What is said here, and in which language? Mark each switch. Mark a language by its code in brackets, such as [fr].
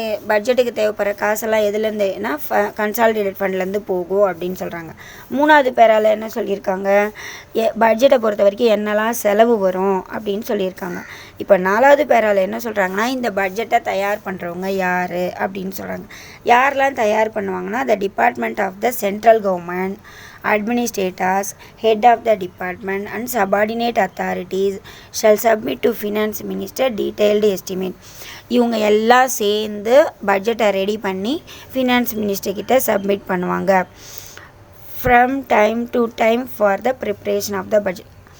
[ta] பட்ஜெட்டுக்கு தேவைப்படுற காசெல்லாம் எதுலேருந்துனா கன்சாலிடேட்டட் ஃபண்ட்லேருந்து போகும் அப்படின்னு சொல்கிறாங்க. 3வது பேரால் என்ன சொல்லியிருக்காங்க, பட்ஜெட்டை பொறுத்த வரைக்கும் என்னெல்லாம் செலவு வரும் அப்படின்னு சொல்லியிருக்காங்க. இப்போ 4வது பேரால் என்ன சொல்கிறாங்கன்னா, இந்த பட்ஜெட்டை தயார் பண்ணுறவங்க யார் அப்படின்னு சொல்கிறாங்க. யாரெல்லாம் தயார் பண்ணுவாங்கன்னா, [en] The department of the central government, administrators, head of the department and subordinate authorities shall submit to finance minister detailed estimate. [ta] இவங்க எல்லாம் சேர்ந்து பட்ஜெட்டை ரெடி பண்ணி ஃபினான்ஸ் மினிஸ்டர் கிட்ட சப்மிட் பண்ணுவாங்க. [en] From time to time for the preparation of the budget.